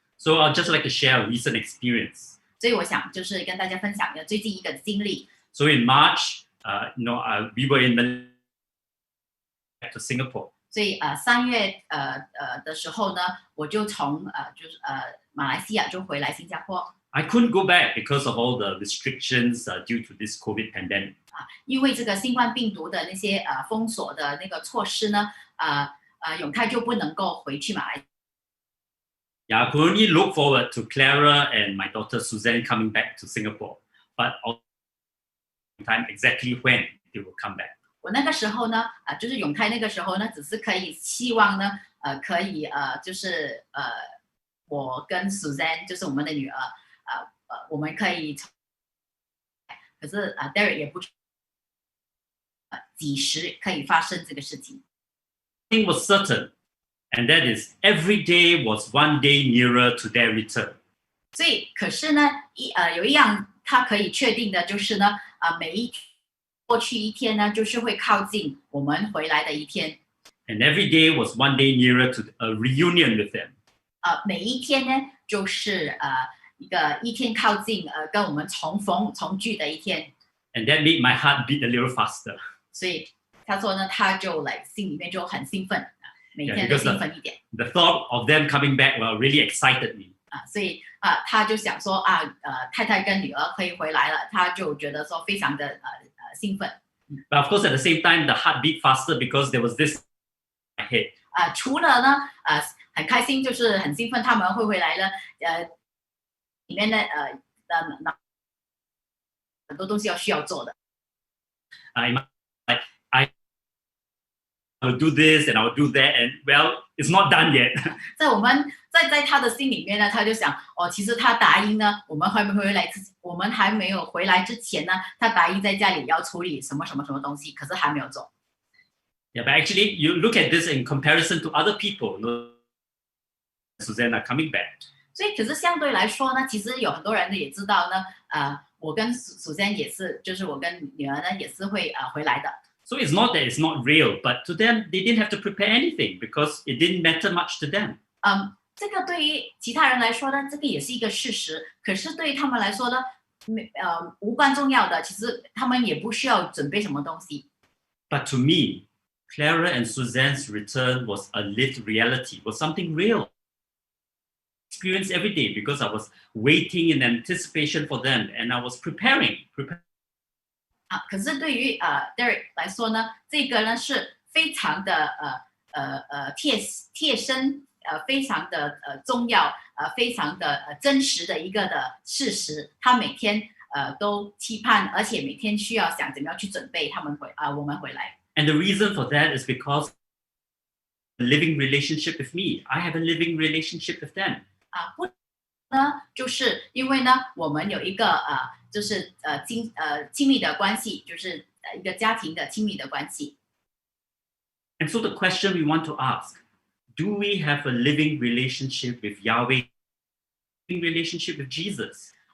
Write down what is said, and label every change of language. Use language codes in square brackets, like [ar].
[en] So I'd just like to share a recent experience. [zh] 所以我想就是跟大家分享的最近一个经历。 [en] So in March, we were in back to Singapore. [zh] 所以3月的时候呢，我就从马来西亚就回来新加坡。 [en] I couldn't go back because of all the restrictions due to this COVID pandemic. [zh] 因为这个新冠病毒的那些封锁的那个措施呢，永泰就不能够回去马来西亚。 [en] Yeah, I could only look forward to Clara and my daughter Suzanne coming back to Singapore, but all the time exactly when they will come back. [zh] 我那个时候呢，就是永泰那个时候呢，只是可以希望呢，可以就是我跟 Suzanne 就是我们的女儿，我们可以，可是Derek 也不几时可以发生这个事情。 [en] thing was certain, and that is every day was one day nearer to their return. [zh] 所以可是呢，有一样他可以确定的就是呢，每一过去一天呢，就是会靠近我们回来的一天。 [en] And every day was one day nearer to a reunion with them. [zh] 每一天呢，就是一天靠近跟我们重聚的一天。 [en] And that made my heart beat a little faster. [zh] 所以他说呢，他就心里面就很兴奋，每天都兴奋一点。 [en] The thought of them coming back really excited me. [zh] 所以他就想说太太跟女儿可以回来了，他就觉得说非常的兴奋。 [en] But of course, at the same time, the heart beat faster because there was this in my head. [zh] 除了呢很开心，就是很兴奋他们会回来了，里面呢很多东西需要做的。 [en] I will do this and I will do that, and well, it's not done yet. [zh] 在他的心里面呢，他就想其实他答应呢，我们还没有回来之前呢，他答应在家里要处理什么什么什么东西，可是还没有做。 [en] Yeah, but actually, you look at this in comparison to other people. Susanna coming back. [zh] 所以，可是相对来说呢，其实有很多人也知道呢，我跟Susanna也是，就是我跟女儿呢也是会回来的。 [en] So it's not that it's not real, but to them, they didn't have to prepare anything because it didn't matter much to them. [zh] 这个对于其他人来说呢，这个也是一个事实。可是对于他们来说呢，无关重要的。其实他们也不需要准备什么东西。 [en] But to me, Clara and Suzanne's return was a lived reality, was something real. Experienced every day because I was waiting in anticipation for them and I was preparing. [zh] 可是对于Derek 来说呢，这个呢是非常的贴身。非常的重要，非常的真实的一个的事实。他每天都期盼，而且每天需要想怎么样去准备我们回来。 [en] And the reason for that is because a living relationship with me. I have a living relationship with them. [zh] 不呢，就是因为呢，我们有一个就是亲密的关系，就是一个家庭的亲密的关系。 [en] And so the question we want to ask.Do we have a living relationship with Yahweh? Living relationship with Jesus?